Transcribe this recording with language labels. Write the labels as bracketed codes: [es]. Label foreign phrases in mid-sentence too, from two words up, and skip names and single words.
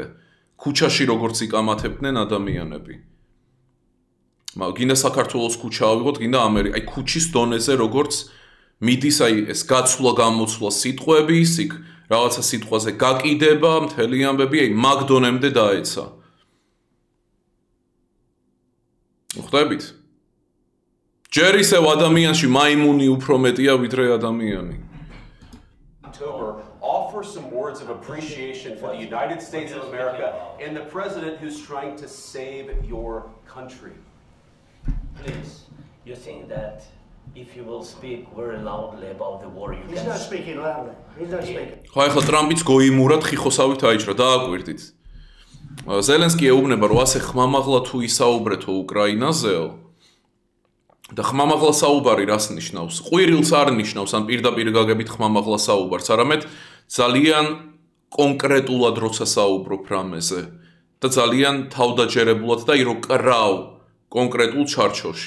[ka] ქუჩაში როგორც იკამათებდნენ ადამიანები. გინდა საქართველოს ქუჩა ავიღოთ, გინდა ამერიკა, აი ქუჩის დონეზე როგორც მიდის აი ეს გაცვლა გამოცვლა სიტყვები, იქ რაღაცა სიტყვაზე გაკიდება, მთელი ამბები აი მაგ დონემდე დაეცა. ხვდებით? ჯერ ისევ ადამიანში მაიმუნი უფრო მეტია ვიდრე ადამიანი. [en] Offer some words of appreciation for the United States of America and the president who's trying to save your country. Please, you think that if you will speak very loudly about the war, you He's can... not speaking loudly. He's not speaking. [ka] ხო ახლა ტრამპიც გოიმურად ხიხოსავით აიჭრა, დააკვირდით. ზელენსკი ეუბნება რომ ასე ხმამაღლა თუ ისაუბრეთო უკრაინაზეო და ხმამაღლა საუბარი რას ნიშნავს? ყვირილს არ ნიშნავს ან პირდაპირ გაგებით ხმამაღლა საუბარს, არამედ ძალიან კონკრეტულად როცა საუბრობ რამეზე და ძალიან თავდაჯერებულად და ირო კრავ კონკრეტულ ჩარჩოში.